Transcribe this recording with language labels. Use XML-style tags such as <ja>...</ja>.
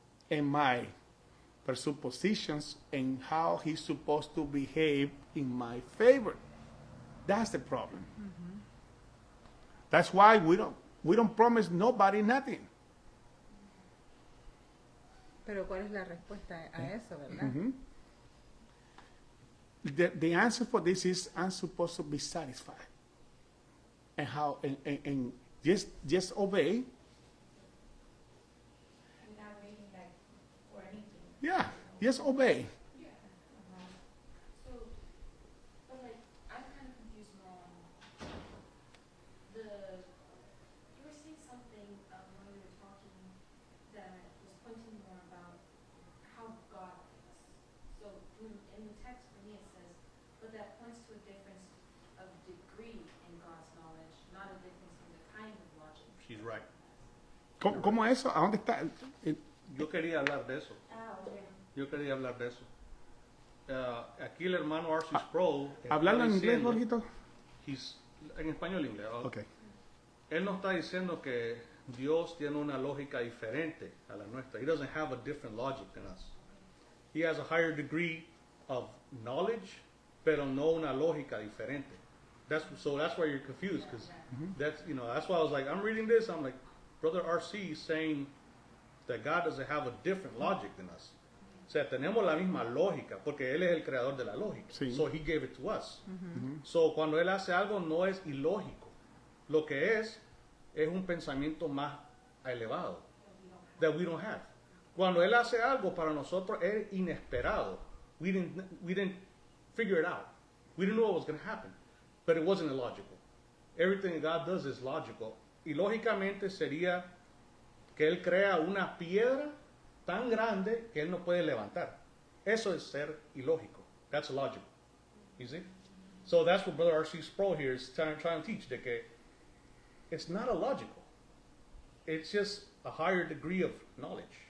<en>And my presuppositions and how he's supposed to behave in my favor. That's the problem. That's why we don't promise nobody nothing.</en> <es>Pero ¿cuál es la respuesta a eso, verdad?</es> <en>The answer for this is I'm supposed to be satisfied. And how and just obey. not waiting back for anything. Yeah. Just obey. Yeah. So, but like, I'm kind of confused more on you were saying something when we were talking that was pointing more about how God thinks. So in the text for me it says, but that points to a difference of degree in God's knowledge, not a difference in the kind of logic. She's right.</en> <es>¿Cómo eso? ¿A dónde está? Yo quería hablar de eso. Yo quería hablar de eso. Aquí el hermano R.C. Sproul está ¿Hablarlo en inglés, diciendo- Jorgito? En español e inglés.</es> <en>Ok.</en> <es>Él no está diciendo que Dios tiene una lógica diferente a la nuestra.</es> <en>He doesn't have a different logic than us. He has a higher degree of knowledge,</en> <es>pero no una lógica diferente.</es> <en>So that's why you're confused, because that's why I was like, I'm reading this, I'm like, Brother R.C. is saying that God doesn't have a different logic than us.</en> <es>O sea, tenemos la misma lógica, porque Él es el creador de la lógica. Sí.</es> <en>So He gave it to us.</en> <es>So cuando Él hace algo no es ilógico. Lo que es un pensamiento más elevado,</es> <en>that we don't have.</en> <es>Cuando Él hace algo para nosotros es inesperado.</es> <en>We didn't figure it out. We didn't know what was going to happen. But it wasn't illogical. Everything God does is logical.</en> <es>Y lógicamente sería que Él crea una piedra tan grande que Él no puede levantar. Eso es ser ilógico.</es> <en>That's illogical. You see? So that's what Brother R.C. Sproul here is trying to teach,</en> <es>de que</es> <en>it's not illogical. It's just a higher degree of knowledge.</en>